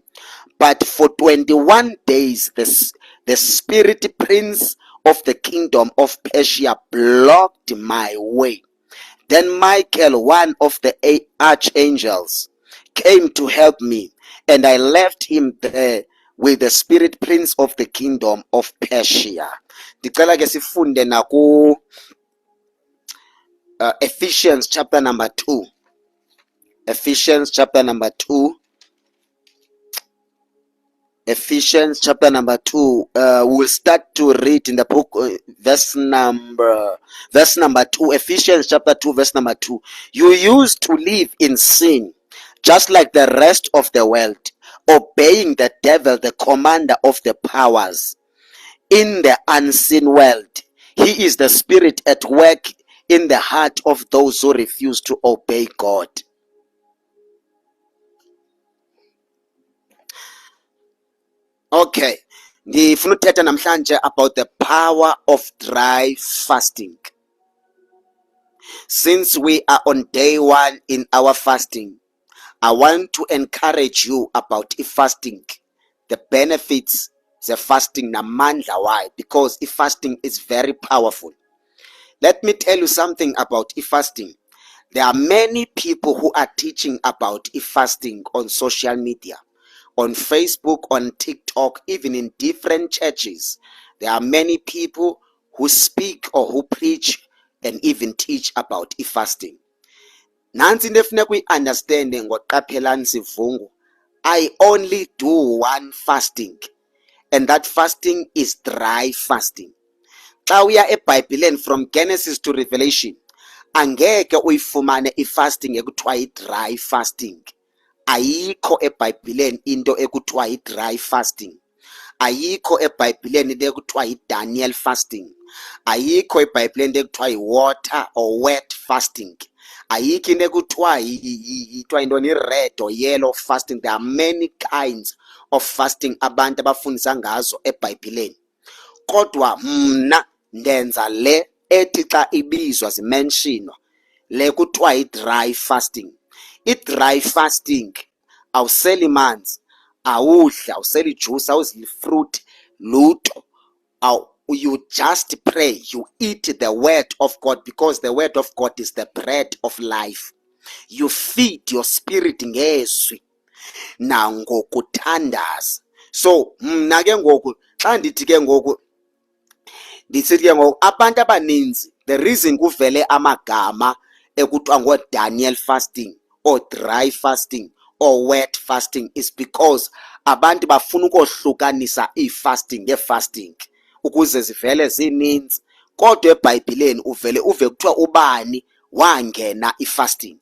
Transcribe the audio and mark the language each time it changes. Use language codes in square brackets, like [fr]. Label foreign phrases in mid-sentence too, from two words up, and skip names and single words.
[en] But for 21 days, the spirit prince of the kingdom of Persia blocked my way. Then Michael, one of the archangels, came to help me, and I left him there with the spirit prince of the kingdom of Persia. [xh] Ndicela ke sifunde naku Ephesians [en] chapter number 2. Ephesians chapter number 2. Ephesians chapter number 2. We'll start to read in the book, verse number 2. Ephesians chapter 2, verse number 2. You used to live in sin, just like the rest of the world, obeying the devil, the commander of the powers in the unseen world. He is the spirit at work in the heart of those who refuse to obey God. Okay, [xh] ndifuna uthetha namhlanje [en] about the power of dry fasting. Since we are on day 1 in our fasting, I want to encourage you about fasting, the benefits the fasting namandla. Why? Because fasting is very powerful. Let me tell you something about fasting. There are many people who are teaching about fasting on social media, on Facebook, on TikTok, even in different churches. There are many people who speak or who preach and even teach about fasting. [xh] Nansi into efuneka uyi-understande ngoqaphelani sivungu. [en] I only do one fasting, and that fasting is dry fasting. [xh] Xa uya eBhayibhileni [en] from Genesis to Revelation, [xh] angeke uyifumane ifasting ekuthiwa yi- [en] dry fasting. [xh] Ayikho eBhayibhileni into ekuthiwa yi- [en] dry fasting. [xh] Ayikho eBhayibhileni into ekuthiwa yi-Daniel fasting. Ayikho eBhayibhileni into ekuthiwa yi- [en] water or wet fasting. [xh] Ayikho into ekuthiwa yi- [en] red or yellow fasting. There are many kinds of fasting [xh] abantu abafundisa ngazo eBhayibhileni. Kodwa mna ndenza le ethi xa ibizwa zimentionwa le kuthiwa yi- [en] dry fasting. [xh] I- [en] dry fasting [xh] awuseli manzi, awudli, awuseli juice, awuzidli fruit, lutho. [en] You just pray, you eat the word of God, because the word of God is the bread of life. You feed your spirit [xh] ngezwi nangokuthandaza. So mna ke ngoku xa ndithi ke ngoku ndisithi ke ngoku abantu abaninzi, [en] the reason [xh] kuvele amagama ekuthiwa ngo-Daniel [en] fasting or dry fasting or wet fasting is because [xh] abantu bafuna ukohlukanisa i-fasting nge-fasting ukuze zivele zininzi. Kodwa eBhayibhileni uvele uve kuthiwa ubani wangena i-fasting.